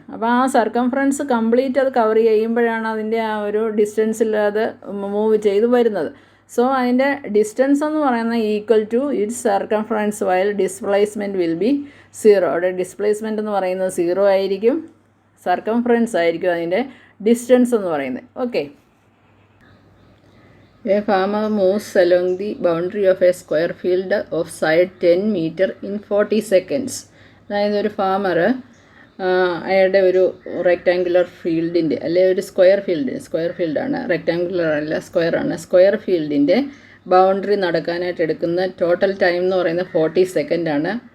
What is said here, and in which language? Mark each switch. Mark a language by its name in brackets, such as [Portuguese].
[Malayalam] അപ്പോൾ ആ circumference complete അത് കവർ ചെയ്യുമ്പോഴാണ് അതിൻ്റെ ആ ഒരു ഡിസ്റ്റൻസിൽ അത് മൂവ് ചെയ്ത് വരുന്നത്. [English] so [Malayalam] അതിൻ്റെ ഡിസ്റ്റൻസ് എന്ന് പറയുന്നത് [English] Equal to its circumference while displacement will be 0. [Malayalam] അവിടെ ഡിസ്പ്ലേസ്മെൻറ്റ് എന്ന് പറയുന്നത് 0 ആയിരിക്കും, സർക്കംഫറൻസ് ആയിരിക്കും അതിൻ്റെ ഡിസ്റ്റൻസ് എന്ന് പറയുന്നത്. [English] Okay, A farmer moves along the boundary of a square field of side 10 meter in 40 seconds. [Malayalam] അതായത് ഒരു ഫാമർ അയാളുടെ ഒരു റെക്റ്റാങ്കുലർ ഫീൽഡിൻ്റെ, അല്ലെങ്കിൽ ഒരു സ്ക്വയർ ഫീൽഡാണ്, റെക്റ്റാങ്കുലർ അല്ല സ്ക്വയറാണ്, സ്ക്വയർ ഫീൽഡിൻ്റെ ബൗണ്ടറി നടക്കാനായിട്ട് എടുക്കുന്ന ടോട്ടൽ ടൈം എന്ന് പറയുന്നത് 40 സെക്കൻഡാണ്.